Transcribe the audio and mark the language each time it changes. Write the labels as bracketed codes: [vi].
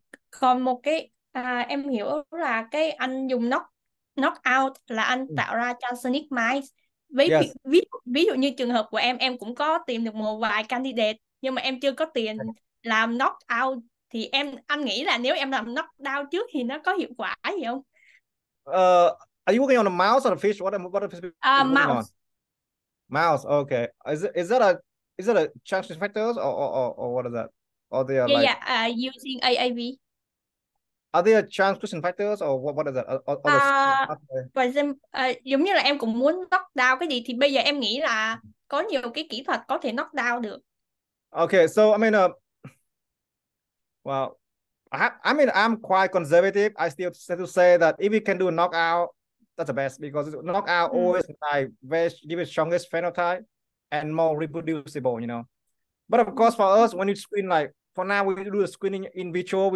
[vi] Còn một cái em hiểu là cái anh dùng knock out là anh tạo ra transgenic mice. Ví dụ như trường hợp của em cũng có tìm được một vài candidate, nhưng mà em chưa có tiền làm knock out, thì anh nghĩ là nếu em làm knock down trước thì nó có hiệu quả gì không? [en] Are you working on a mouse or a fish? What Mouse. Mouse. Okay. Is that a transcription factors or what is that? Or they are using AAV. Are they transcription factors or what is that? For example, [vi] giống như là em cũng muốn knock down cái gì, thì bây giờ em nghĩ là có nhiều cái kỹ thuật có thể knock down được. [en] Okay, so I mean, well, I'm quite conservative. I still have to say that if we can do a knockout, that's the best, because knockout always give it strongest phenotype and more reproducible, But of course, for us, when you screen, for now, we do the screening in vitro.